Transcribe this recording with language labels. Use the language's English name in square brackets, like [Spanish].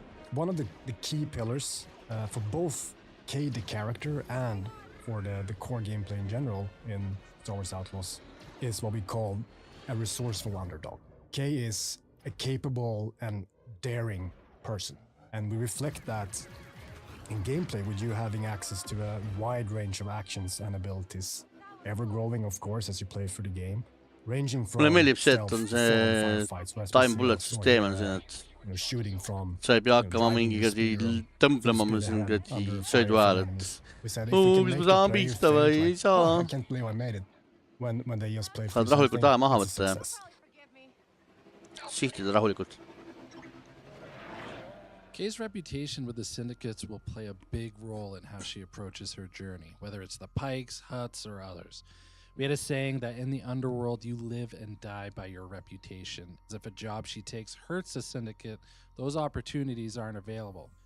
[English] One of the key pillars for both Kay the character and for the core gameplay in general in Star Wars Outlaws is what we call a resourceful underdog. Kay is a capable and daring person. And we reflect that in gameplay with you having access to a wide range of actions and abilities, ever growing, of course, as you play through the game. [Estonian] mulle meeldib see, et on see time bullet süsteem on siin, et sa ei pea hakkama mingi tõmblema siin sõidu ajal, et mis ma saan pihta või ei saa. Saad rahulikult aja maha võtta ja sihtida rahulikult. [English] Kay's reputation with the syndicates will play a big role in how she approaches her journey, whether it's the pikes, huts, or others. We had a saying that in the underworld, you live and die by your reputation. If a job she takes hurts a syndicate, those opportunities aren't available.